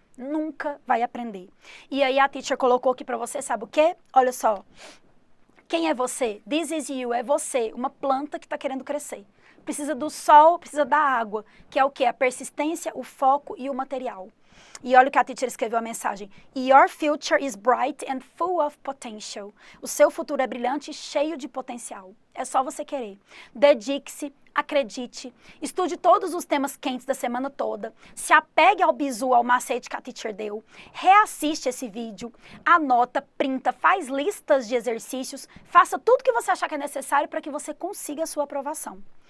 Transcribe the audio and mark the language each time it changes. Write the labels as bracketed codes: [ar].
[pt] Nunca vai aprender. E aí a Teacher colocou aqui para você, sabe o quê? Olha só. Quem é você? [en] This is you, [pt] é você, uma planta que está querendo crescer. Precisa do sol, precisa da água, que é o quê? A persistência, o foco e o material. E olha o que a Teacher escreveu a mensagem. [en] Your future is bright and full of potential. [pt] O seu futuro é brilhante e cheio de potencial. É só você querer. Dedique-se, acredite, estude todos os temas quentes da semana toda, se apegue ao bizu, ao macete que a Teacher deu, reassiste esse vídeo, anota, printa, faz listas de exercícios, faça tudo que você achar que é necessário para que você consiga a sua aprovação.